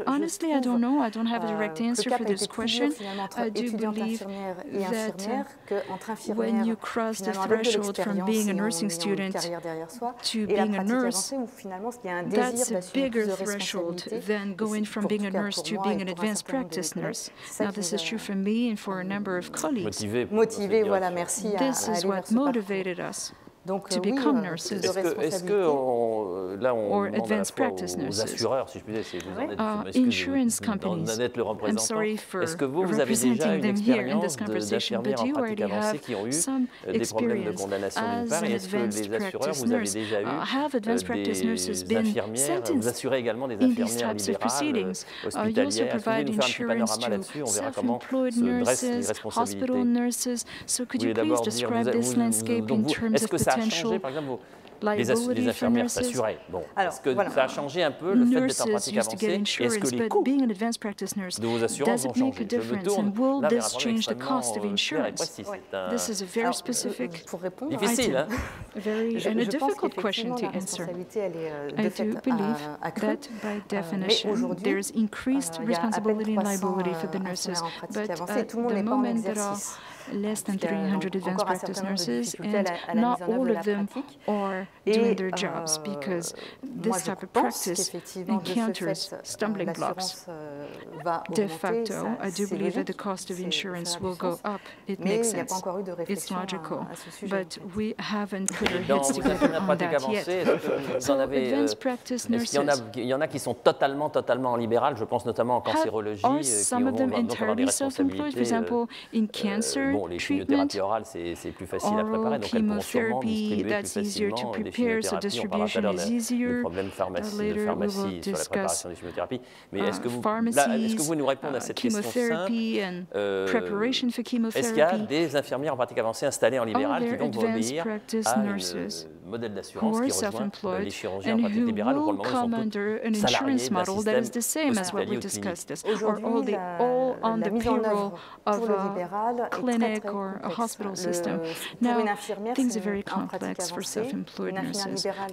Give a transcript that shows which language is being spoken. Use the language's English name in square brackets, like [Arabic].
[English] Honestly, I don't know. I don't have a direct answer for this question. I do believe that when you cross the threshold from being a nursing student to being a nurse, that's a bigger threshold than going from being a nurse to being an advanced practice nurse. Now, this is true for me and for a number of colleagues. [French] Motivé, voilà, merci. [English] This is what motivated us to become nurses. [French] Est-ce que là, on demande à la fois aux assureurs, si je puis dire, c'est vous en êtes, [English] insurance companies. I'm sorry for representing them here in this conversation, but you already have some experience as an advanced practice nurse. Have advanced practice nurses been sentenced in these types of proceedings? You also provide insurance to self-employed nurses, hospital nurses. So could you please describe this landscape in terms of potential [French] les infirmières s'assuraient. Bon, est-ce que ça a changé un peu le fait d'être en pratique avancée? Est-ce que les coûts de vos assurances ont changé? Je me tourne là vers un problème extrêmement clair et précis. [English] This is a very specific, [French] difficile, hein? [English] And a difficult question to answer. I do believe that by definition there is increased responsibility and liability for the nurses, but at the moment that less than 300 advanced practice nurses, and not all of them are doing their jobs because this type of practice encounters stumbling blocks. De facto, I do believe that the cost of insurance will go up. It makes sense. It's logical. But we haven't put our heads together on that yet. So, advanced practice nurses. [French] Il y en a qui sont totalement en libéral, je pense notamment en cancérologie, [English] are some of them entirely self-employed, for example, in cancer treatment, [French] c'est plus facile à préparer, donc elles pourront sûrement distribuer plus facilement des chimiothérapies. On parlera tout à l'heure des problèmes de pharmacie sur la préparation des chimiothérapies. Mais est-ce que vous pouvez nous répondre à cette question simple? Est-ce qu'il y a des infirmières en pratique avancée installées en libéral qui donc vont obéir à un modèle d'assurance qui rejoint les chirurgiens en pratique libérale, ou pour le moment ils sont tous salariés d'un système hospitalier ou clinique? [English] All on the payroll of a clinic or a hospital system. Now, things are very complex for self-employed nurses.